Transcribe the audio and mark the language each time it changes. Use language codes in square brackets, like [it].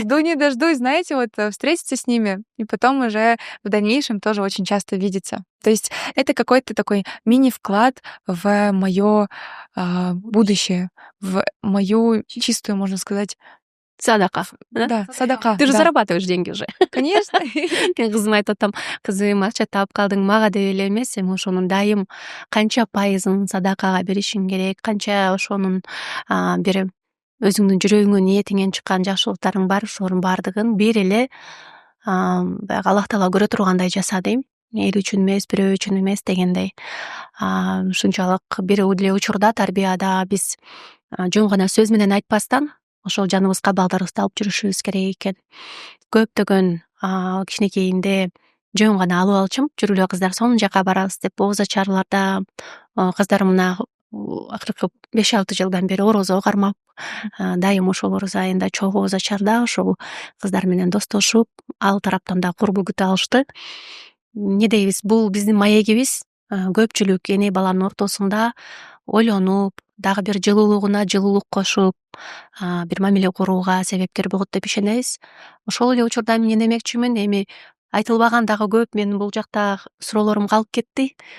[ru] жду не дождусь, знаете, вот встретиться с ними и потом уже в дальнейшем тоже очень часто видеться. То есть это какой-то такой мини-вклад в мое будущее, в мою чистую, можно сказать, Садака, да? да, садака. Ты же да. зарабатываешь деньги уже. Конечно. [ky] Мен кызыма айтып атам, кызым акча таап калдың, мага деп эле эмес, эми ошонун дайым канча пайызын садакага беришиң керек, канча ошонун бир өзүңдүн жүрөгүңө ниетиңен чыккан жакшылыктарың бар, ошонун баардыгын бир эле баягы Аллах Таала көрө тургандай жаса дейм. Эл үчүн эмес, бирөө үчүн эмес дегендей. Ушунчалык бир эле учурда тарбияда биз жөн гана сөз менен айтпастан ошол жаныбызга балдарыбызды алып жүрүшүбүз керек экен. Көптөгөн кичинекейинде жөн гана алып алчумун, жүргүлө кыздар сонун жака барабыз деп ооз ачарларда кыздарым мына акыркы 5-6 жылдан бери орозо кармап, дайым ошол ороз айында чогуу ооз ачарда ошол кыздар менен достошуп, ал тараптан да курбу күтө алышты. Эмне дейбиз, бул биздин маегибиз. Көпчүлүк эне баланын ортосунда ойлонуп, дагы бир жылуулугуна жылуулук кошуп, бир мамиле курууга себепкер болот деп ишенебиз. Ошол эле учурда эмне демекчимин, эми айтылбаган дагы көп, менин бул жакта суроолорум калып кетти.